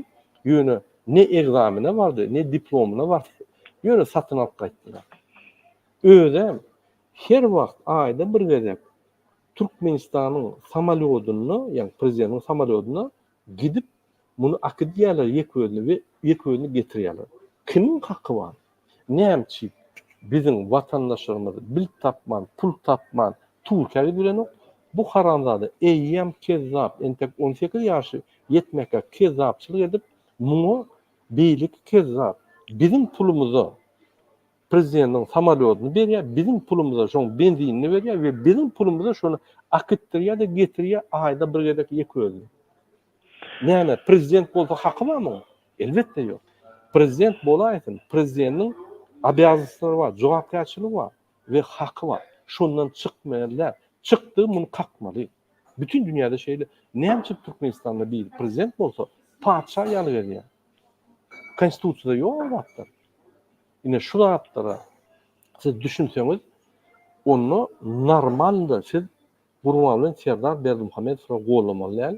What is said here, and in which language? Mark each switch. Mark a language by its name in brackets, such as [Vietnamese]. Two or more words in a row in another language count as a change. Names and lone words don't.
[Turkmen] Ýöne ne egzamine bardy, ne diplomuna bardy. Ýöne satyn alyp gaýtdylar. Özem her wagt aýda bir gezek Türkmenistanyň samolyotyny, ýani prezidentin samolyotyna gidip muny akadiýalar ýeközünü getirýärler. [Turkish] Kimin hakkı var? [Turkmen] Näçi bizim vatandaşlarymyz bil tapman, pul tapman, Türkiýe bilen bu haramzada eýýäm kezzap, entek 18 ýaşy yetmeke kezzapçylyk edip muňa beýlik kezzap. Bizim pulumuza prezidentin samolyotyny berýär, bizim pulumuza şoň benzinini berýär we bizim pulumuza şonu akıtdyrýar da getirýär aýda bir gezek ýeközü. Näme prezident bolsa hakkı barmy? Elbetde ýok. Prezident bolaýsyn, prezidentin abiyatlary var, jogapkärçiligi var ve hakkı var. Şondan çykmaýarlar. Çykdy, muny kakmaly. Bütün dünýäde şeýle näçe Türkmenistanda bir prezident bolsa, padşah ýaly berýär. Konstitusiýada ýok wagtlar. Ine şu zatlara siz düşünseňiz, onu normalda siz Gurbanly Serdar Berdimuhamedov gollamaly.